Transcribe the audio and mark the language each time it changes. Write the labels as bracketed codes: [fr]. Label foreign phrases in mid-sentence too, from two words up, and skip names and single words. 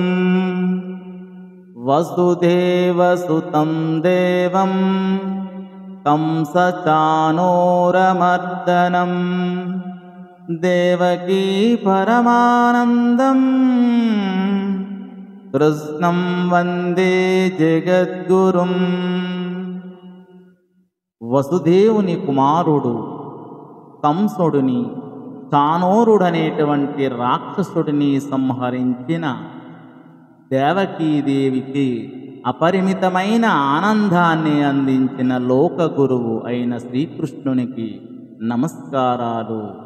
[sa] वसुदेवसुतं देवं कंसचाणूरमर्दनं देवकी परमानन्दं कृष्णं वन्दे जगद्गुरुं। [te] వసుదేవుని కుమారుడు కంసుడిని చాణూరుడనేటువంటి రాక్షసుడిని సంహరించిన దేవకీదేవికి అపరిమితమైన ఆనందాన్ని అందించిన లోక గురువు అయిన శ్రీకృష్ణునికి నమస్కారాలు.